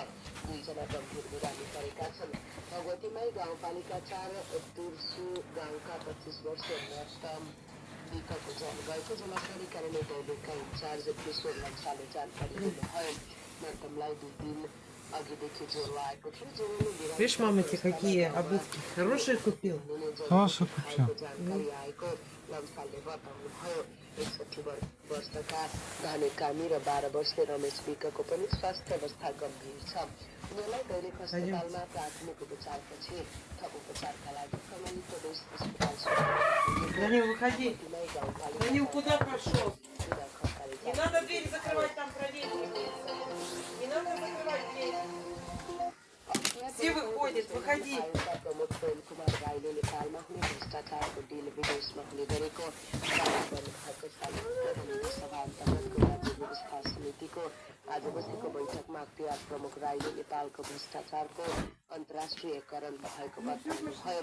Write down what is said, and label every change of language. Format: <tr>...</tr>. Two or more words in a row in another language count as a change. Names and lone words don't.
<ne>2 जना गम्भीर बिरामी परेका छन्। भगवतीमाई गाउँपालिका 4 तुर्सु गाउँका 25 वर्षीय नर्तम विकको ज्यान गएको जिल्लाधिकारी कार्यालय दैलेखका इन्चार्ज किशोर लम्साले जानकारी दिनुभयो। नर्तमलाई 2 दिन अघिदेखि ज्वरो आएको थियो। ज्वरोले</ne> <ru>Видишь, мама тебе какие обувки хорошие купил? Хорошо купил.</ru> <ne>जानकारी आएको लम्सालले बताउनुभयो। 61 वर्षका धने कामी र 12 वर्षीय रमेश विकको पनि स्वास्थ्य अवस्था गम्भीर छ। उनीहरूलाई दैलेख अस्पतालमा प्राथमिक उपचारपछि थप उपचारका लागि कर्णाली प्रदेश अस्पताल</ne> <ru>Данил, выходи. Данил, куда пошел? Не надо дверь закрывать, там проверить. Не надо закрывать дверь. Все выходят, выходи.</ru> <ne>प्रमुख प्रेम कुमार राईले नेपालमा हुने भ्रष्टाचारको डिल विदेशमा हुने गरेको दावा गर्नुभएको छ। सभा अन्तर्गतको राज्य व्यवस्था समितिको आज बसेको बैठकमा अख्तियार प्रमुख राईले नेपालको भ्रष्टाचारको अन्तर्राष्ट्रियकरण भएको बताउनुभयो।</ne>